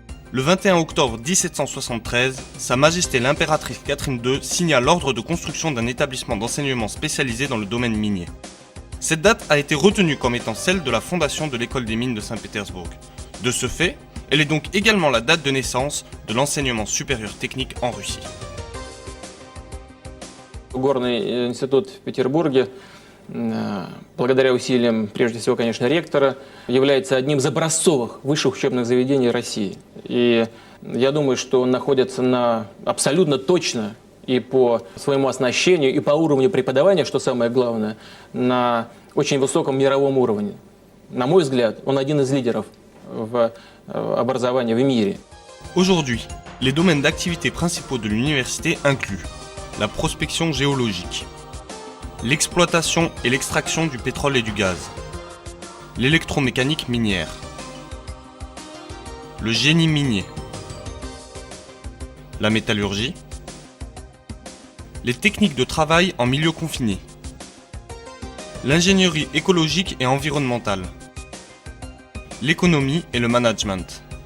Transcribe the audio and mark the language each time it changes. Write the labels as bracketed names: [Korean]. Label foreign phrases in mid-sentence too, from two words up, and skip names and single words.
[French] Le 21 octobre 1773, Sa Majesté l'impératrice Catherine II signa l'ordre de construction d'un établissement d'enseignement spécialisé dans le domaine minier. Cette date a été retenue comme étant celle de la fondation de l'école des mines de Saint-Pétersbourg. De ce fait, elle est donc également la date de naissance de l'enseignement supérieur technique en Russie. [Russian] Горный институт в Петербурге, благодаря усилиям, прежде всего, конечно, ректора, является одним из образцовых высших учебных заведений России. И я думаю, что он находится абсолютно точно и по своему оснащению, и по уровню преподавания, что самое главное, на очень высоком мировом уровне. На мой взгляд, он один из лидеров в образовании в мире. [French] Aujourd'hui, les domaines d'activité principaux de l'université incluent la prospection géologique, l'exploitation et l'extraction du pétrole et du gaz, l'électromécanique minière, le génie minier, la métallurgie, les techniques de travail en milieu confiné, l'ingénierie écologique et environnementale, l'économie et le management.